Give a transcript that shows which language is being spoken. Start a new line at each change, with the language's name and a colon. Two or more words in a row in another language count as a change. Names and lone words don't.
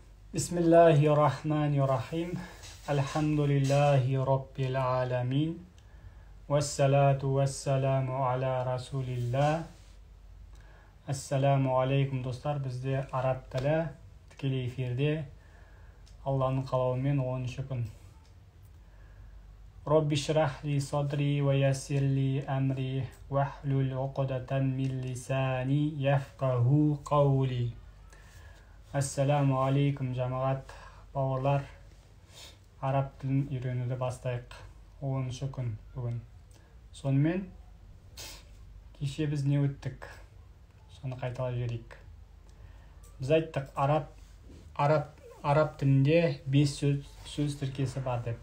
Arabic: بسم الله الرحمن الرحيم. الحمد لله رب العالمين. والصلاة والسلام على رسول الله. السلام عليكم dostlar.
Kazakh: Бізде араб тілі тікелей эфирде Алланың қалауымен 10-шы күн.
Arabic: رب اشرح لي صدري ويسر لي أمري واحلل عقدة من لساني يفقهوا قولي. السلام عليكم
Kazakh: жамағат бауырлар. Араб тілін үйренуді бастайық. 10-шы күн бүгін. Сонымен кеше біз не өттік? Соны қайталап жіберейік. Біз айттық, араб тілінде 5 сөз тіркесі бар деп.